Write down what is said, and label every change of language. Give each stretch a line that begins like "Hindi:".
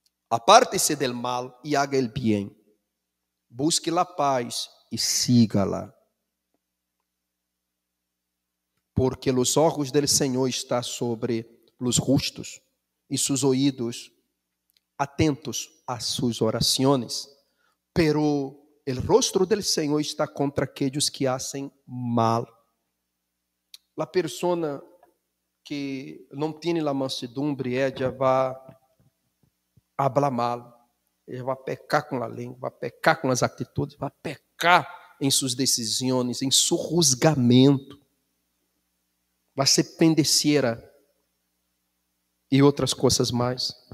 Spanish: Aparte-se del mal e haga el bien. Busque la paz
Portuguese: e siga-la. Porque os olhos del Senhor estão sobre os justos e seus ouvidos atentos a suas orações.
Spanish: Pero el rostro del Senhor está contra aqueles que hacen mal.
Portuguese: La persona que não tem
Spanish: la mansedumbre,
Portuguese: ella vai
Spanish: hablar mal,
Portuguese: ela vai pecar com a língua, vai pecar com as atitudes, vai pecar em suas decisões, em seu juzgamento, vai ser pendenciera e outras coisas mais.